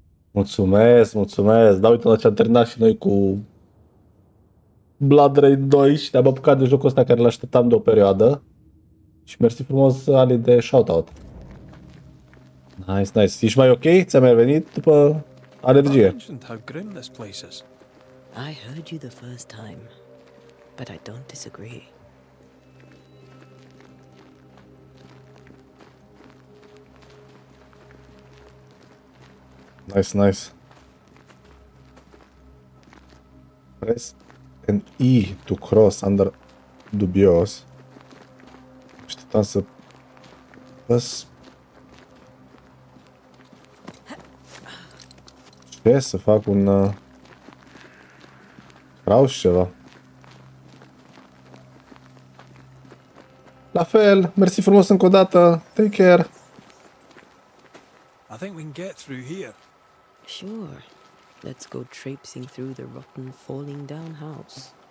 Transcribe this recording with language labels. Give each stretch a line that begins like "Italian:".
Romanian: Mulțumesc, mulțumesc. Da, uite la ce am terminat și noi cu Blood Rain 2 și ne-am apucat de jocul ăsta care l-așteptam de o perioadă. Și mersi frumos, Ali, de shoutout.
English: Nice, nice.
Romanian: Ești mai ok? Ți-a mai venit după alergie?
English: How grim this place is. I heard you the first time, but I don't disagree. Nice, nice. Press an E to cross under dubios.
Romanian: Așteptam să păs... Ce? Să fac un... Crouch ceva. La fel, mersi frumos încă o dată.
English: Take care. I think we can get through here. Sure. Let's go traipsing through the rotten, falling down house.